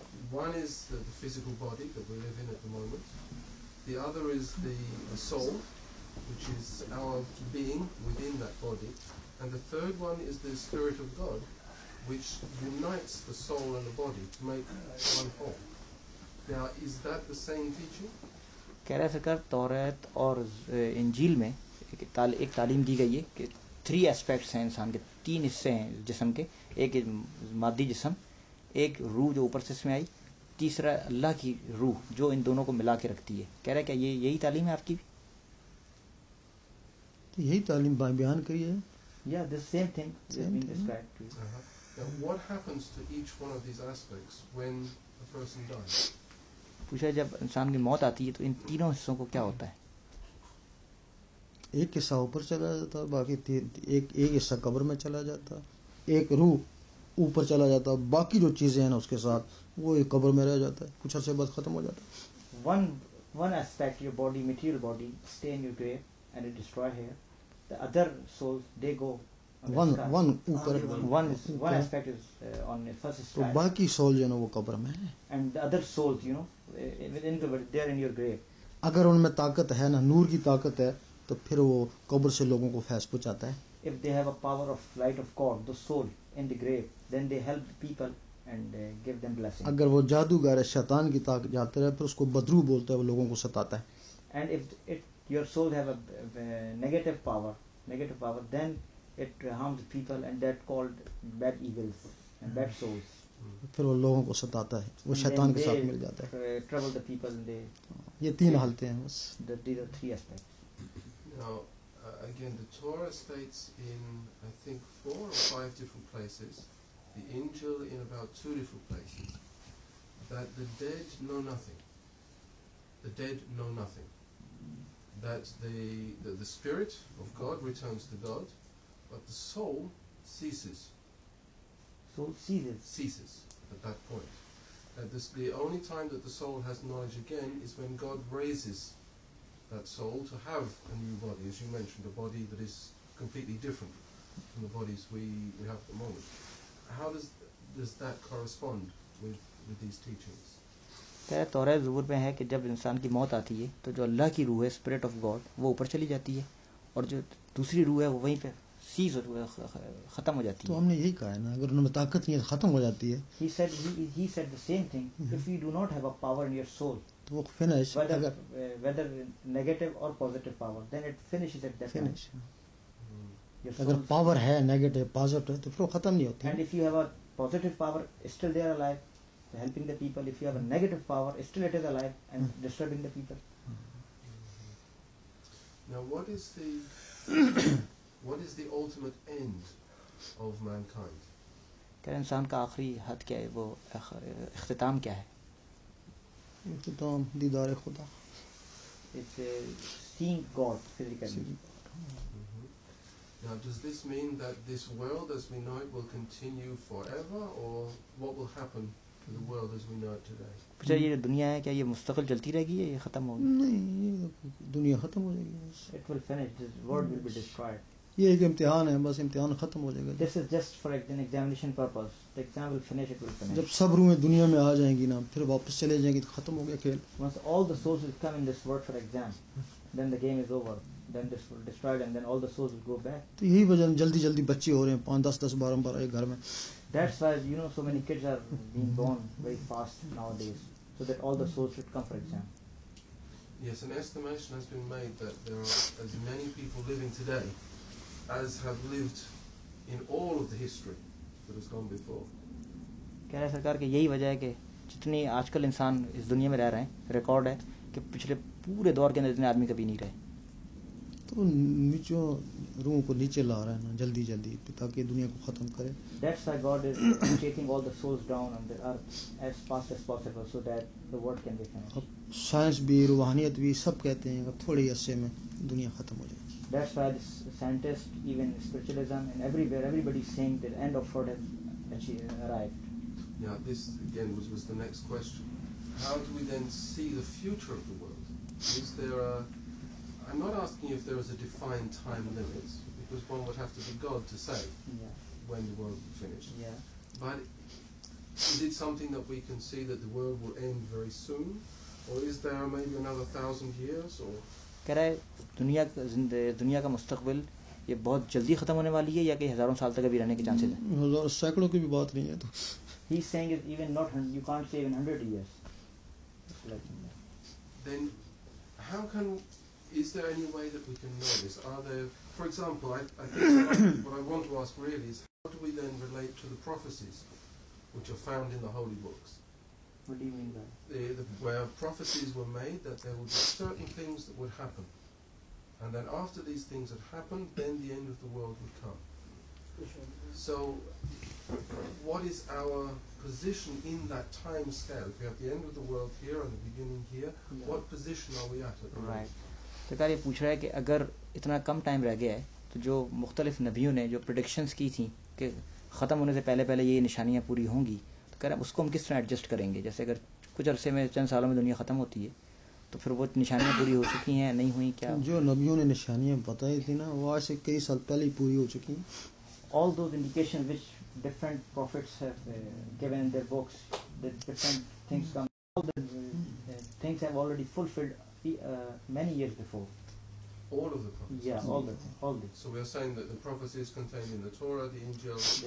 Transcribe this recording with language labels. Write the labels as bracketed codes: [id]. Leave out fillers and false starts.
[en] One is the physical body that we live in at the moment. The other is the soul, which is our being within that body. And the third one is the Spirit of God, which unites the soul and the body to make one whole. Now, is that the same teaching? [hi] कह रहा है सरकार, तौरात और इंजील में एक तालीम दी गई है कि 3 एस्पेक्ट्स हैं इंसान के, 3 हिस्से हैं जिस्म के. एक मादी जिस्म, एक रूह जो ऊपर से इसमें आई, तीसरा अल्लाह की रूह जो इन दोनों को मिला के रखती है. कह रहा है क्या यही तालीम है आपकी भी? तो यही तालीम बयान करी है. [en] Yeah, the same thing is being described to you. Now, what happens to each one of these aspects when a person dies? [hi] पूछा जब इंसान की मौत आती है तो इन तीनों हिस्सों को क्या होता है? एक हिस्सा ऊपर चला जाता, बाकी एक हिस्सा कब्र में चला जाता, एक रूह ऊपर चला जाता, बाकी जो चीजें हैं ना उसके साथ वो एक कब्र में रह जाता है, कुछ अर्से बाद खत्म हो जाता है. [en] One aspect, your body, material body, stay in your grave and it destroy here. The other souls, they go on the sky. One aspect is on the first [hi] तो [en] sky. [hi] बाकी सोल जो है वो कब्र में है. [en] And the other souls, within they are in your grave. [hi] अगर उनमें ताकत है ना, नूर की ताकत है, तो फिर वो कब्र से लोगों को फैज़ पहुंचाता है. [en] If they have a power of light of God, the soul in the grave, then they help the people and give them blessing. [hi] अगर वो जादूगर है, शैतान की ताकत जाते रहे, फिर उसको बदरू बोलता है, वो लोगों को सताता है. [en] And if your soul have a negative power, then it harms people, and that called bad evils and bad souls. [hi] फिर वो लोगों को सताता है, वो शैतान के साथ मिल जाता है. [en] Trouble the people. [hi] ये 3 हालतें हैं बस. [en] These are 3 aspects. Now, again, the Torah states in, I think, 4 or 5 different places, the Injil in about 2 different places, that the dead know nothing. The dead know nothing. That the Spirit of God returns to God, but the soul ceases. Soul ceases. Ceases at that point. That the only time that the soul has knowledge again is when God raises that soul to have a new body, as you mentioned, a body that is completely different from the bodies we have at the moment. How does that correspond with these teachings? [hi] क्या तौरात ज़बूर में है कि जब इंसान की मौत आती है तो जो अल्लाह की रूह है, [en] spirit of God, [hi] वो ऊपर चली जाती है और जो दूसरी रूह है वो वहीं पे सीज खत्म हो जाती है. तो हमने यही कहा है ना, अगर उनमें ताकत नहीं है खत्म हो जाती है. [en] He said the same thing. If you do not have a power in your soul, [hi] तो वो finish, [en] whether negative or positive power, then it finishes at that time. [hi] अगर पावर है नेगेटिव पॉजिटिव तो फिर वो खत्म नहीं होती. [en] And if you have a positive power, still they are alive, helping the people. If you have a negative power, still it is alive and disturbing the people. Now, what is the ultimate end of mankind? [hi] क्या इंसान का आखिरी हद क्या है, वो इख्तिताम क्या है? इख्तिताम दीदार खुदा. [en] It's seeing God physically. Now, does this mean that this world as we know it will continue forever, or what will happen to the world as we know it today? [hi] पूछा ये दुनिया है क्या ये मुस्तकिल चलती रहेगी या ये खत्म होगी? नहीं, ये दुनिया खत्म हो जाएगी. [en] It will finish. This world will be destroyed. [hi] ये एक इम्तिहान है, बस इम्तिहान खत्म हो जाएगा। [en] This is just for an examination purpose. The exam will finish, it will finish. [hi] जब सब रूहें दुनिया में आ जाएंगी ना, फिर वापस चले जाएंगी तो खत्म हो गया खेल। [en] Once all the souls will come in this world for exam, then the game is over. Then this will destroy, and then all the souls will go back. [hi] तो यही वजह जल्दी जल्दी बच्चे हो रहे हैं, 5 10 10 12 12 एक घर में। [en] That's why so many kids are being born very fast nowadays, so that all the souls should come for exam. Yes, an estimation has been made that there are as many people living today as have lived in all of the history that has gone before. [hi] कह रहे सरकार कि यही वजह है कि जितनी आजकल इंसान इस दुनिया में रह रहे हैं, रिकॉर्ड है कि पिछले पूरे दौर के अंदर इतने आदमी कभी नहीं रहे। तो नीचों रूहों को नीचे ला रहा है ना जल्दी जल्दी, ताकि दुनिया को खत्म करे। [en] That's why God is taking all the souls down on the earth as fast as possible, so that the world can be finished. [hi] अब साइंस भी रूहानियत भी सब कहते हैं कि थोड़े अरसे में दुनिया खत्म हो जाएगी। [en] That's why the scientists, even spiritualism, and everywhere, everybody is saying that the end of world has arrived. Yeah, this again was the next question. How do we then see the future of the world? Is there a... I'm not asking if there is a defined time limit, because one would have to be God to say Yeah. when the world will finish. Yeah. But is it something that we can see that the world will end very soon? Or is there maybe another 1,000 years? Or [hi] कह रहा है दुनिया का मुस्तकबिल ये बहुत जल्दी खत्म होने वाली है या कि हजारों साल तक अभी रहने के चांसेस हैं? हजार सैकड़ों की भी बात नहीं है। तो [en] He's saying it even not, you can't say even 100 years. then how can, is there any way that we can know this? Are there, for example, I think what I want to ask really is how do we then relate to the prophecies which are found in the holy books? What do you mean by that? Where prophecies were made that there would be certain things that would happen. And then after these things had happened, then the end of the world would come. So, what is our position in that time scale? If we have the end of the world here and the beginning here, what position are we at the moment? Right. [hi] सरकार ये पूछ रहा है कि अगर इतना कम time रह गया है तो जो मुख्तलिफ नबियों ने जो प्रेडिक्शंस की थी कि ख़त्म होने से पहले पहले ये निशानियाँ पूरी होंगी, तो कह रहा है उसको हम किस तरह एडजस्ट करेंगे? जैसे अगर कुछ अरसे में चंद सालों में दुनिया ख़त्म होती है तो फिर वो निशानियाँ पूरी हो चुकी हैं नहीं हुई क्या? जो नबियों ने निशानियाँ बताई थी ना वो आज से कई साल पहले ही पूरी हो चुकी हैं। [en] All those indications which different prophets have given in their books, that different things come, all the things have already fulfilled many years before. All of the prophecies? Yeah, all the. So we are saying that the prophecies contained in the Torah, the Injil,